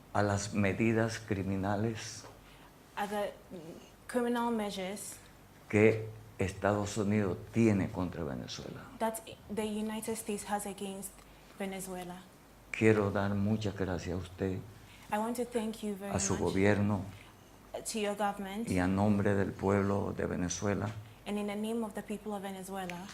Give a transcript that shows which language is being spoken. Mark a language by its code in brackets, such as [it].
[es] a las medidas criminales [en] other criminal measures [es] que Estados Unidos tiene contra Venezuela. [en] that the United States has against Venezuela. [es] Quiero dar muchas gracias a usted, [en] I want to thank you very [es] a su [en] much [es] gobierno [en] to your government [es] y a nombre del pueblo de Venezuela [en] and in the name of the people of Venezuela